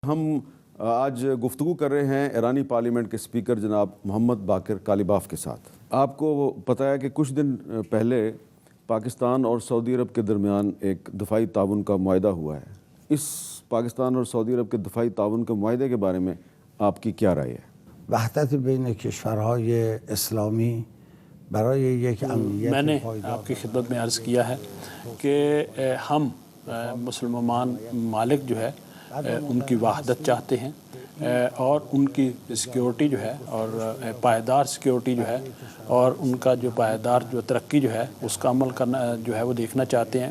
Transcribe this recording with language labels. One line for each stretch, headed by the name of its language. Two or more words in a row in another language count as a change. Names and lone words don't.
Urdu: ہم آج گفتگو کر رہے ہیں ایرانی پارلیمنٹ کے اسپیکر جناب محمد باقر کالیباف کے ساتھ۔ آپ کو پتہ ہے کہ کچھ دن پہلے پاکستان اور سعودی عرب کے درمیان ایک دفاعی تعاون کا معاہدہ ہوا ہے۔ اس پاکستان اور سعودی عرب کے دفاعی تعاون کے معاہدے کے بارے میں آپ کی کیا رائے ہے؟
Persian: وحدت بین کشورهای اسلامی برای یک امنیت
Urdu: میں نے آپ کی خدمت میں عرض کیا ہے کہ ہم مسلمان ممالک جو ہے ان کی وحدت چاہتے ہیں اور ان کی سیکیورٹی جو ہے اور پائیدار سیکیورٹی جو ہے اور ان کا جو پائیدار جو ترقی جو ہے اس کا عمل کرنا جو ہے وہ دیکھنا چاہتے ہیں۔